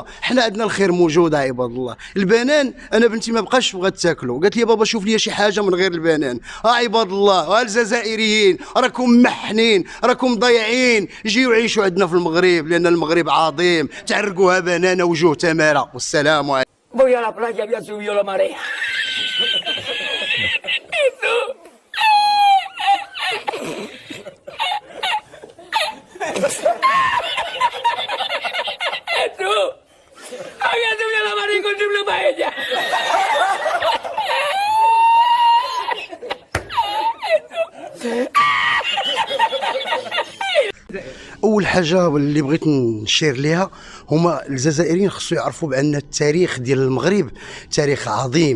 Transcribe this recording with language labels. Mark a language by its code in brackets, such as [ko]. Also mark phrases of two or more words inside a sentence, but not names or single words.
[ar] حنا عندنا الخير موجود عباد الله. البنان انا بنتي ما بقاش بغات تاكلو، قالت لي بابا شوف لي شي حاجه من غير البنان. عباد الله، الجزائريين راكم محنين، راكم ضايعين، جيو عيشوا عندنا في المغرب لان المغرب عظيم. تعرقوها بنانه وجوه تماره. والسلام عليكم. [es] Voy a la playa, había subido la marea. Eso. Había subido la marea y encontré una paella. [ar] اول حاجه اللي بغيت نشير ليها هما الجزائريين خصو يعرفوا بان التاريخ ديال المغرب تاريخ عظيم.